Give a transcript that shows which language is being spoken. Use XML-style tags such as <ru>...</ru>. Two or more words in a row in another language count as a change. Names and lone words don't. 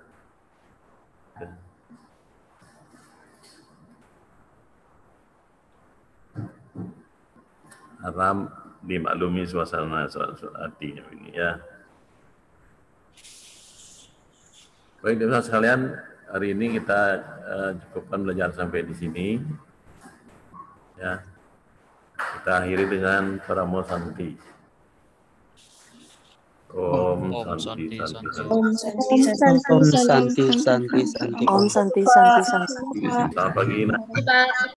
<id>Harap dimaklumi suasana hati ini ya. Baik teman-teman sekalian, hari ini kita cukupkan belajar sampai di sini. Ya. Kita akhiri dengan Paramo Santi.</id> <sa>Om Santi Santi Santi. Om Santi Santi Santi. Om Santi Santi Santi.</sa> <id>Selamat pagi.</id>